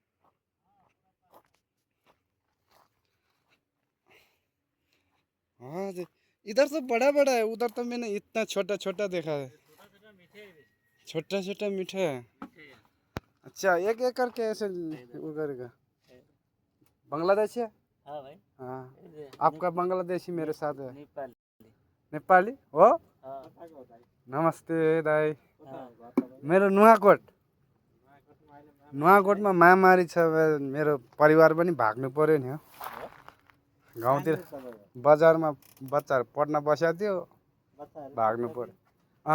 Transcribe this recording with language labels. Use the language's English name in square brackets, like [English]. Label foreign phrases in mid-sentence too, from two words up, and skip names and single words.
[Hindi] हाँ इधर तो बड़ा बड़ा है, उधर तो मैंने इतना छोटा छोटा देखा है। छोटा छोटा मीठा है। अच्छा एक एक करके ऐसे वो करेगा। बांग्लादेशी है? हाँ भाई। हाँ आपका बांग्लादेशी मेरे साथ है। [Nepali] नेपाली हो? नमस्ते दाई। मेरो नुवाकोट। नुवाकोटमा महामारी छ, मेरो परिवार पनि भाग्नु पर्यो नि हो। गाउँतिर बजारमा बच्चाहरू पढ्न बसेको थियो, भाग्नु पर्यो।